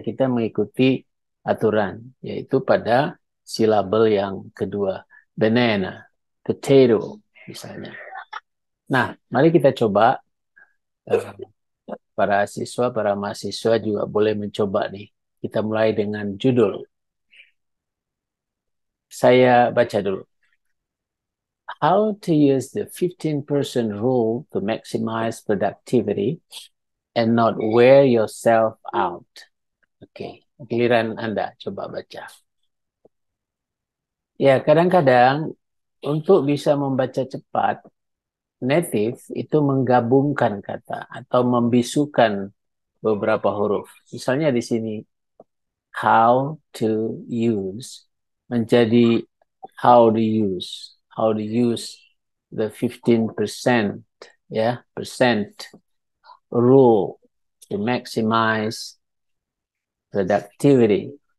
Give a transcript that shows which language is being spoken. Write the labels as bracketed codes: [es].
[id] Kita mengikuti aturan, yaitu pada silabel yang kedua. Banana, potato, misalnya. Nah, mari kita coba. Para siswa, para mahasiswa juga boleh mencoba nih. Kita mulai dengan judul. Saya baca dulu. [en] How to use the 15% rule to maximize productivity and not wear yourself out. [id] Oke, giliran Anda coba baca. Ya, kadang-kadang untuk bisa membaca cepat, native itu menggabungkan kata atau membisukan beberapa huruf. Misalnya di sini, [en] how to use [id] menjadi [en] how to use the 15% ya percent rule to maximize productivity.